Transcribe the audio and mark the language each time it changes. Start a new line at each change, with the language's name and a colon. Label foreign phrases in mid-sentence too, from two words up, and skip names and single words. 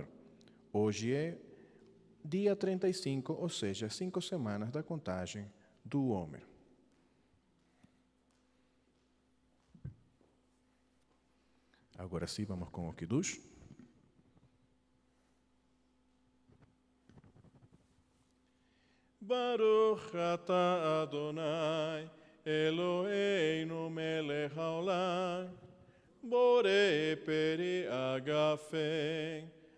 Portuguese: Hoje é dia 35, ou seja, 5 semanas da contagem do Homer. Agora sim, vamos com o Kiddush.
Hebrew: ברוך אתה ה', אלהינו מלך העולם, בורא פרי הגפן.